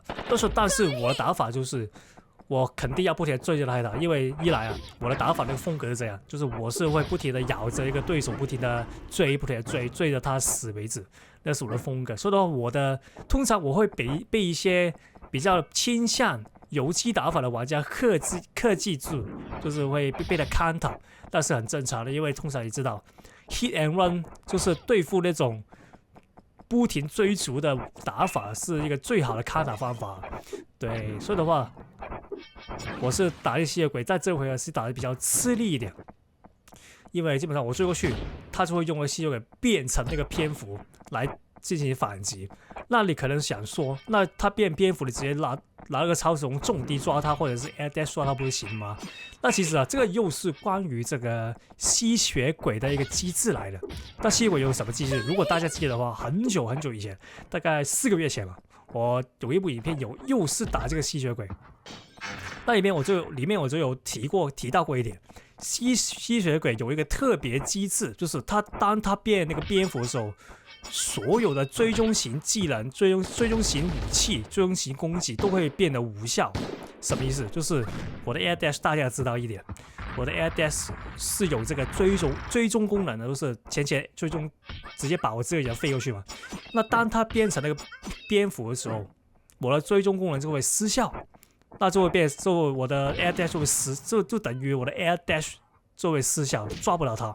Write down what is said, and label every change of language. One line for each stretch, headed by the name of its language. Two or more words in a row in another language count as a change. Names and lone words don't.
Chinese: 但是我的打法就是我肯定要不停地追着他打，因為一來啊，我的打法那個風格是這樣，就是我是会不停地咬着一個對手，不停地追着他死為止，那是我的風格。所以的話，通常我會被一些比較傾向游擊打法的玩家克制住，就是會被他 counter， 但是很正常的，因為通常你知道
English: hit and run
Chinese: 就是對付那種不停追逐的打法是一個最好的 counter 方法。對，所以的話，我是打那吸血鬼，在這回合是打得比較吃力一點，因為基本上我追過去，他就會用了吸血鬼變成那個蝙蝠來進行反擊。那你可能想說，那他變蝙蝠，你直接拿個超时空重擊抓他，或者是
English: air dash
Chinese: 抓他，不是行嗎？那其實啊，這個又是關於這個吸血鬼的一個機制來的。那吸血鬼有什麼機制？如果大家記得的話，很久很久以前，大概4個月前吧，我有一部影片又是打這個吸血鬼。那裡面我就有提到過一點，吸血鬼有一個特別機制，就是當他變那個蝙蝠的時候，所有的追蹤型技能、追蹤型武器、追蹤型攻擊都會變得無效。什麼意思？就是我的
English: Air Dash
Chinese: 大家知道一點，我的
English: Air Dash
Chinese: 是有這個追蹤功能的，就是前追蹤，直接把我這個人飛過去嘛。那當它變成那個蝙蝠的時候，我的追蹤功能就會失效，那就會我的
English: Air Dash
Chinese: 就等於我的
English: Air Dash
Chinese: 就會失效，抓不了它。